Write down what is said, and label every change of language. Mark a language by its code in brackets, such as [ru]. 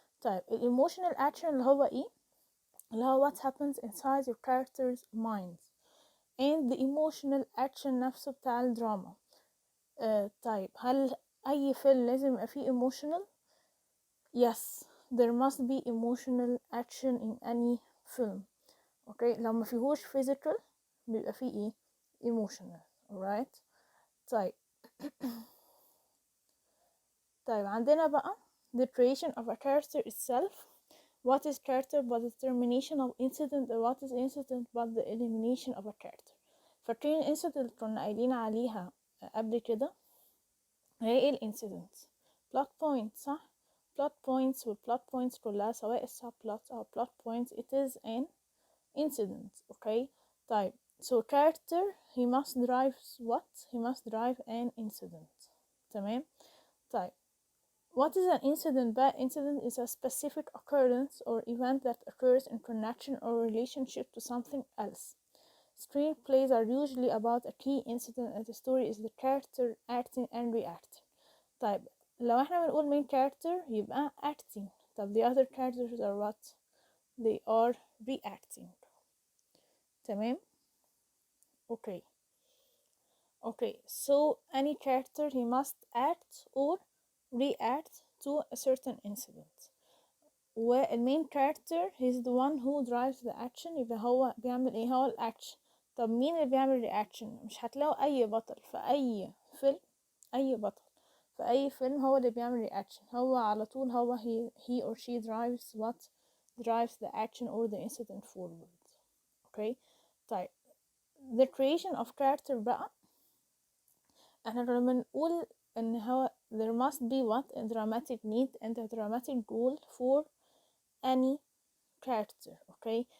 [ar] طيب الايموشنال اكشن اللي هو ايه؟ اللي هو [en] what happens inside your character's minds and the emotional action [ar] نفسه بتاع الدراما. طيب هل اي فيلم لازم يبقى فيه [en] emotional؟ yes, there must be emotional action in any film. [ar] اوكي، لو ما فيهوش physical بيبقى فيه ايه؟ emotional. [en] alright. [ar] طيب طيب عندنا بقى [en] the creation of a character itself. What is character but the determination of incident, and what is incident but the elimination of a character. [ar] فاكرين incident اللي كنا قايلين عليها قبل كده؟ هي ايه الانسيدنت؟ plot point، صح؟ plot points والplot points كلها سواء subplot أو plot points [en] it is an incident. okay. طيب so character he must drive what? he must drive an incident. [ar] تمام. [en] طيب what is an incident بقى؟ incident is a specific occurrence or event that occurs in connection or relationship to something else. Screenplays are usually about a key incident and the story is the character acting and reacting. [ar] طيب لو احنا بنقول main character يبقى acting. [en] طب the other characters are what? they are reacting. تمام. okay. okay, so any character he must act or react to a certain incident. والmain character he's the one who drives the action، [ar] يبقى هو بيعمل ايه؟ هو الاكشن. طب مين اللي بيعمل reaction؟ مش هتلاقوا اي بطل في اي فيلم، اي بطل في اي فيلم هو اللي بيعمل reaction. هو على طول هو [en] he or she drives what? drives the action or the incident forward. okay. [ar] طيب [en] the creation of character [ar] بقى، احنا لما نقول ان هو [en] there must be what? a dramatic need and a dramatic goal for any character. okay.